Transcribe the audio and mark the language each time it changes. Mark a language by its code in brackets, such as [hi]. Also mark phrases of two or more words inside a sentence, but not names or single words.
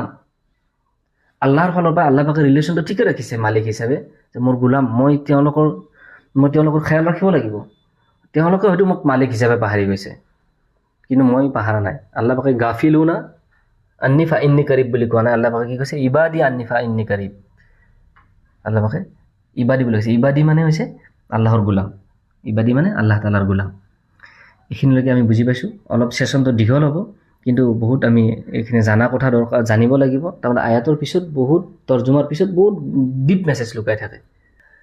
[as] আল্লাহৰ ফালৰ পৰা আল্লাহ পাকে ৰিলেশ্যনটো ঠিকে ৰাখিছে মালিক হিচাপে, যে মোৰ গোলাম, মই তেওঁলোকৰ খেয়াল ৰাখিব লাগিব। তেওঁলোকে হয়তো মোক মালিক হিচাপে পাহৰি গৈছে, কিন্তু মই পাহৰা নাই। আল্লাহ পাকে [ar] غافلون عني فإني قريب [as] বুলি কোৱা নাই, আল্লাহ পাকে কি কৈছে, [ar] عبادي عني فإني قريب. [as] আল্লাহ পাকে ইবাদি বুলি কৈছে। ইবাদি হৈছে আল্লাহৰ গোলাম, ইবাদি আল্লাহ তাআলাৰ গোলাম। এইখিনিলৈকে আমি বুজি পাইছোঁ। অলপ ছেশ্যনটো দীঘল হ'ব, কিন্তু বহুত আমি এইখিনি জানা কথা দৰকাৰ, জানিব লাগিব। তাৰমানে আয়াতৰ পিছত বহুত, তৰ্জুমাৰ পিছত বহুত [en] deep message [as] লুকাই থাকে।